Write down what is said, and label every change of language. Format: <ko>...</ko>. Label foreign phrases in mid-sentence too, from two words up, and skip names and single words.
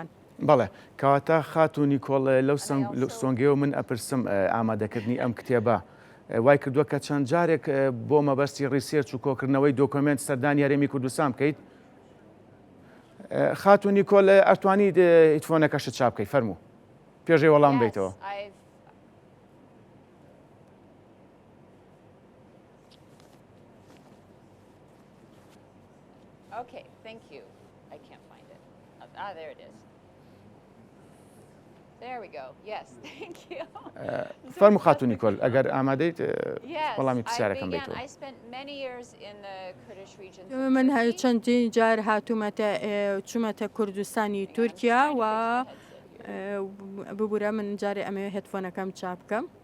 <ckb>بەڵێ کەواتە خاتون نیکۆڵ لەو سۆنگەوە من ئەپرسم ئامادەکردنی ئەم کتێبە وای کردووە کە چەند جارێک بۆ مەبەستی ڕیسێرچ و کۆکردنەوەی دۆکۆمنت سەردانی هەرێمی کوردستان بکەیت. خاتون نیکۆڵ ئەتوانیت هیتفۆنەکەشت چاپ بکەیت فەرموو پێشەی وەڵام بیتەوە.</ckb> <en>Okay, thank you. I can't find it. There it is. There we go. Yes, thank you.</en> <ckb>فەرموو خاتون نیکۆڵ ئەگەر ئامادەیت وەڵامی پرسیارەکەم بیتەوە. من چەندین جار چوومەتە کوردستانی تورکیا و ببوورە من جارێ ئەمەوێ هێدفۆنەکەم چاپ بکەم.</ckb>